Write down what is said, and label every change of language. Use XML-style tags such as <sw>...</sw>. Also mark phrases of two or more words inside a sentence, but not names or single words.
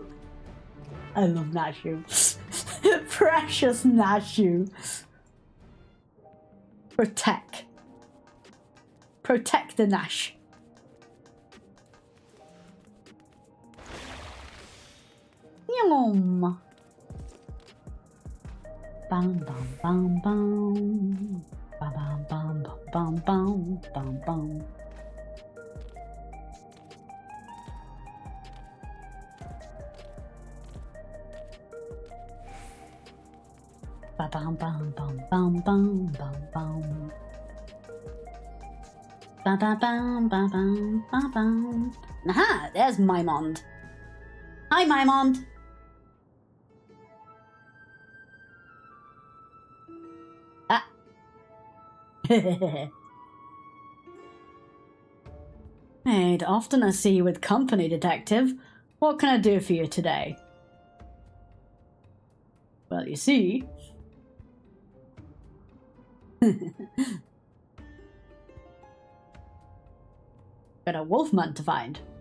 <en>I love Nashu. Precious Nashu. Protect the Nash. Yum. Bam bam bam bam. Bam bam bam bam bam bam bam. Ba bam bam bam bam bam bam bam. Ba ba bam ba bam ba bam. Aha! There's Maimond. Hi, Maimond. Ah. I'd often I see you with company, Detective. What can I do for you today? Well, you see... Got a wolfman to find.</en>